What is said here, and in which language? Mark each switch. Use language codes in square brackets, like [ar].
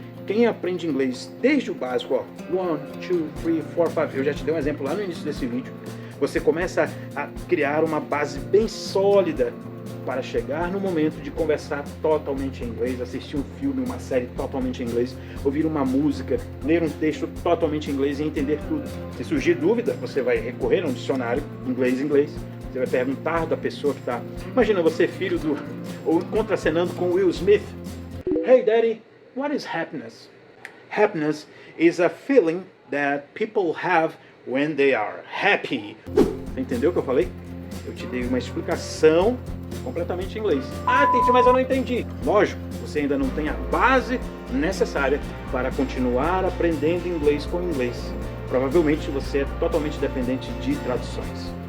[pt] Quem aprende inglês desde o básico, ó, 1, 2, 3, 4, 5, eu já te dei um exemplo lá no início desse vídeo, você começa a criar uma base bem sólida para chegar no momento de conversar totalmente em inglês, assistir um filme, uma série totalmente em inglês, ouvir uma música, ler um texto totalmente em inglês e entender tudo. Se surgir dúvida, você vai recorrer a um dicionário inglês-inglês, você vai perguntar da pessoa que está... Imagina você, filho do... ou contracenando com Will Smith. [en] Hey, Daddy, what is happiness? Happiness is a feeling that people have when they are happy. [pt] Você entendeu o que eu falei? Eu te dei uma explicação completamente em inglês. Ah, Tite, mas eu não entendi. Lógico, você ainda não tem a base necessária para continuar aprendendo inglês com inglês. Provavelmente você é totalmente dependente de traduções.